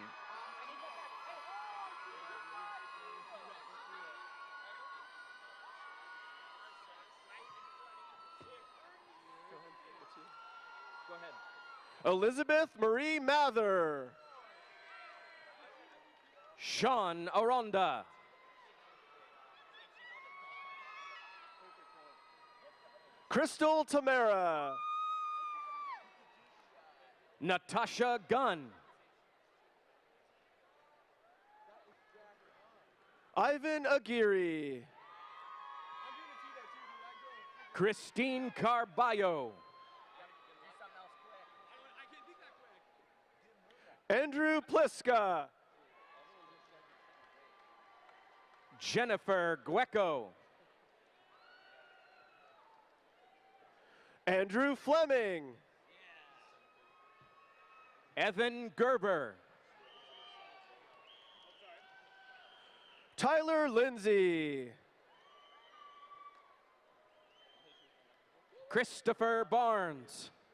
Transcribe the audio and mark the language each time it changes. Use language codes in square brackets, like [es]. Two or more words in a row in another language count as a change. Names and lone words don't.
[en] Go ahead. Elizabeth Marie Mather. Sean Aronda. Crystal Tamara. Natasha Gunn. Ivan Aguirre. Christine Carballo. Andrew Pliska. Jennifer Gueco. Andrew Fleming. Evan Gerber. Tyler Lindsay. Christopher Barnes.